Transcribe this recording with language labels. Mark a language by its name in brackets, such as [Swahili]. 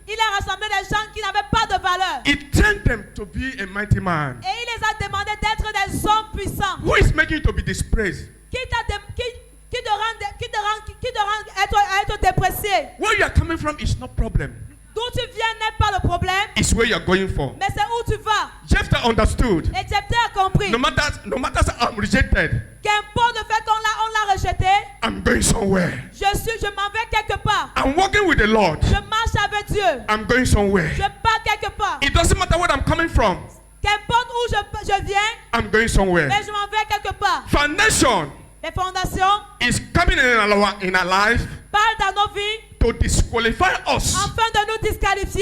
[French] Il a rassemblé des gens qui n'avaient pas de valeur. [English] He trained them to be a mighty man. [French] Et il les a demandé d'être des hommes puissants. [English] Who is making you to be dispraised? [French] Qui te rend être déprécié. [English] Where you are coming from is no problem. [French] D'où tu viens n'est pas le problème, [English] It's where you are going for. [French] mais c'est où tu vas. [English] Jephthah understood. [French] Et Jephthé a compris. [English] No matter I'm rejected, [French] Qu'importe le fait qu'on l'a rejeté, [English] I'm going somewhere. [French] je m'en vais quelque part. [English] I'm walking with the Lord. [French] Je marche avec Dieu. [English] I'm going somewhere. [French] Je pars quelque part. [English] It doesn't matter where I'm coming from. [French] Qu'importe où je viens, [English] I'm going somewhere. [French] mais je m'en vais quelque part. [English] Foundation [French] Les fondations [English] is coming in our life [French] parlent dans nos vies [English] to disqualify us [French] afin de nous disqualifier